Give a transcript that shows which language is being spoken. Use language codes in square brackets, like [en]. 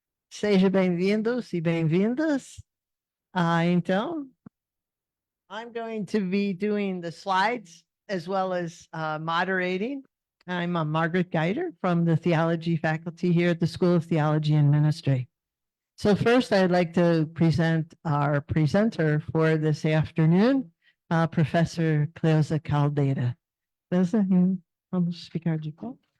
[pt] Seja bem-vindos e bem-vindas. [en] Então, I'm going to be doing the slides as well as moderating. I'm Margaret Gider from the theology faculty here at the School of Theology and Ministry. So first, I'd like to present our presenter for this afternoon, Professor Cleusa Caldeira. [pt] Cleusa, vamos ficar de pé.